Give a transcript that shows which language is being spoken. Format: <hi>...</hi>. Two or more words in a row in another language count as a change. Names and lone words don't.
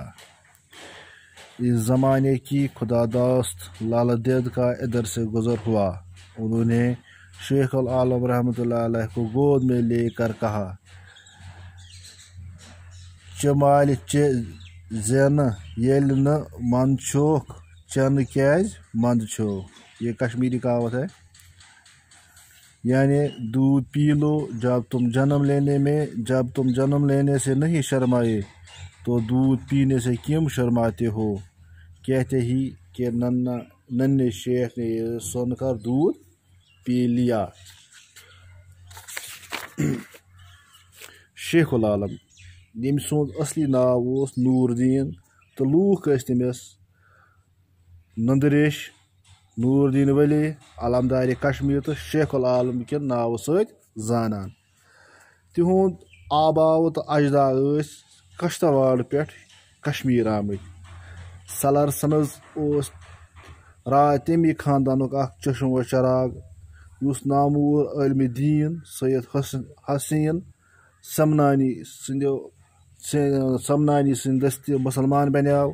<hi>इस ज़माने की खुदादास्त लाला देद का इधर से गुज़र हुआ। उन्होंने शेखुल आलम रहमतुल्लाह अलैह को गोद में लेकर कहा,</hi> <ks>चमाल ज़ेन येल न मंद छोक चन कैज मंद छोक।</ks> <hi>ये कश्मीरी कहावत है, यानी दूध पी लो जब तुम जन्म लेने से नहीं शर्माए तो दूध पीने से क्यों शर्माते हो। कहते ही कि नन्हे शेख ने ये सुनकर दूध पी लिया।</hi> <ks>शेखुल आलम यम सुंद असली नाव ओस नूरदीन तो लूख तमिस नंदरेश, नूरदीन वली, आलमदार कश्मीर तो शेखुल आलम के नाव सत जानन। तिहुंद आबाव तो अजदाद कश्तवाड़ पे कश्मीर आमत। सलर सनज तमी खानदानुक चश्म व चराग युस नामूर आलम दीन सैयद हुसैन समनानी सिंद दस्ती मुसलमान बन्याव।</ks>